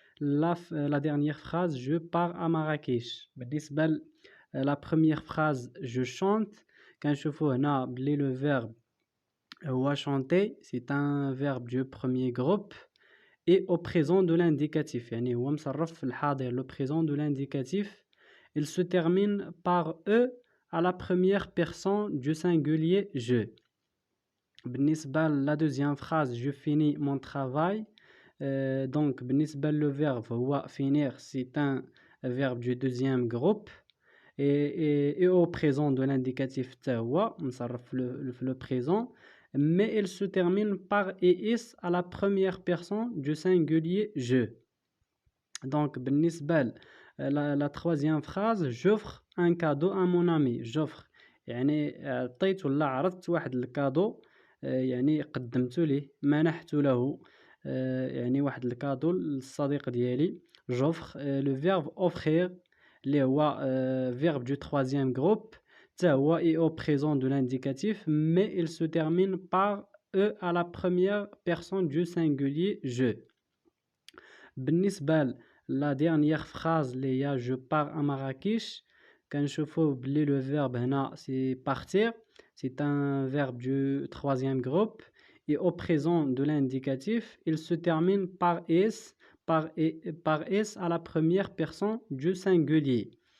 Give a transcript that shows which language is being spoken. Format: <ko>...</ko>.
<fr>La dernière phrase, je pars à Marrakech.</fr> <ar>بالنسبة</ar> <fr>la première phrase, je chante.</fr> <ar>كنشوفوا هنا بلي</ar> <fr>le verbe</fr> <ar>هو</ar> <fr>chanter, c'est un verbe du premier groupe et au présent de l'indicatif.</fr> <ar>يعني هو مصرف في الحاضر,</ar> <fr>le présent de l'indicatif. Il se termine par E à la première personne du singulier je.</fr> <ar>بالنسبة</ar> <fr>la deuxième phrase, je finis mon travail. Donc</fr> <ar>بالنسبة</ar> <fr>le verbe</fr> <ar>هو</ar> <fr>finir, c'est un verbe du deuxième groupe. Et au présent de l'indicatif</fr> <ar>تهو مصرف</ar> <fr>le présent, mais il se termine par es à la première personne du singulier je. Donc</fr> <ar>بالنسبة</ar> <fr>la troisième phrase, j'offre un cadeau à mon ami. j'offre</fr> <ar>يعني عطيت ولا عرضت واحد الكادو, يعني قدمته ليه, منحت له يعني واحد الكادو للصديق ديالي.</ar> <fr>j'offre le verbe offrir</fr> <ar>اللي هو</ar> <fr>verbe du troisième groupe</fr> <ar>تا هو</ar> <fr>et au présent de l'indicatif, mais il se termine par E à la première personne du singulier je.</fr> <ar>بالنسبة</ar> <fr>la dernière phrase</fr> <ar>اللي هي</ar> <fr>je pars à Marrakech,</fr> <ar>كنشوفوا بلي</ar> <fr>le verbe</fr> <ar>هنا</ar> <fr>c'est partir, c'est un verbe du troisième groupe et au présent de l'indicatif, il se termine par S, par S à la première personne du singulier.</fr>